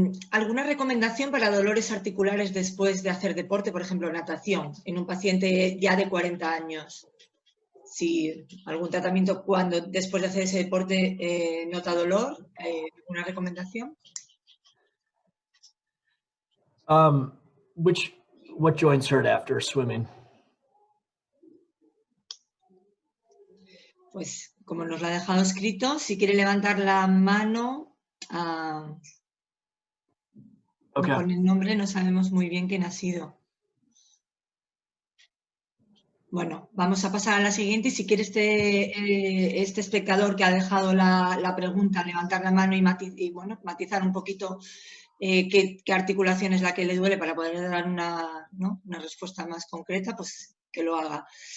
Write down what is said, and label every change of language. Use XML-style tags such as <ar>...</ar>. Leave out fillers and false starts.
<es>¿Alguna recomendación para dolores articulares después de hacer deporte, por ejemplo, natación, en un paciente ya de 40 años? Si algún tratamiento después de hacer ese deporte nota dolor, ¿alguna recomendación?</es> <en>What joints hurt after swimming?</en> <es>Pues como nos lo ha dejado escrito, si quiere levantar la mano.</es> <en>Okay.</en> <es>Con el nombre no sabemos muy bien quién ha sido. Bueno, vamos a pasar a la siguiente y si quiere este espectador que ha dejado la pregunta, levantar la mano y matizar un poquito qué articulación es la que le duele para poder dar una respuesta más concreta, pues que lo haga.</es>